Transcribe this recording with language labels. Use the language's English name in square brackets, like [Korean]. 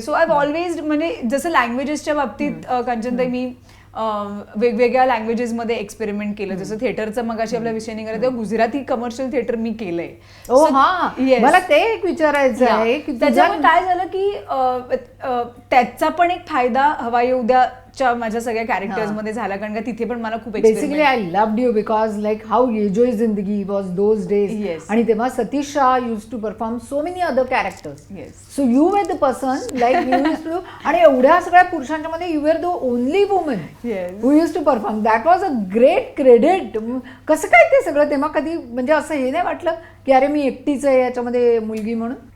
[Marathi] So I always, म्हणजे जसं लँग्वेजेसच्या बाबतीत कांचनताई मी वेगवेगळ्या लँग्वेजेस मध्ये एक्सपेरिमेंट केलं. जसं थिएटरचा मगाशी आपला विषय निघाला तेव्हा गुजराती कमर्शियल थिएटर मी केलंय. मला ते एक विचारायचं आहे की त्याच्यामुळे काय झालं की त्याचा पण एक फायदा हवा येऊ द्याच्या माझ्या सगळ्या कॅरेक्टर्स मध्ये झाला, कारण का तिथे पण मला खूप [English] Basically I loved you because like how enjoy जिंदगी was those days. आणि तेव्हा Satish Shah use to perform so many other characters. So you were the person like you use to, [Marathi] आणि एवढ्या सगळ्या पुरुषांच्या मध्ये [English] You were the only woman who used to perform. That was a great credit. [Marathi] कसं काय ते सगळं तेव्हा कधी म्हणजे असं हे नाही वाटलं की अरे मी एकटीच आहे याच्यामध्ये मुलगी म्हणून?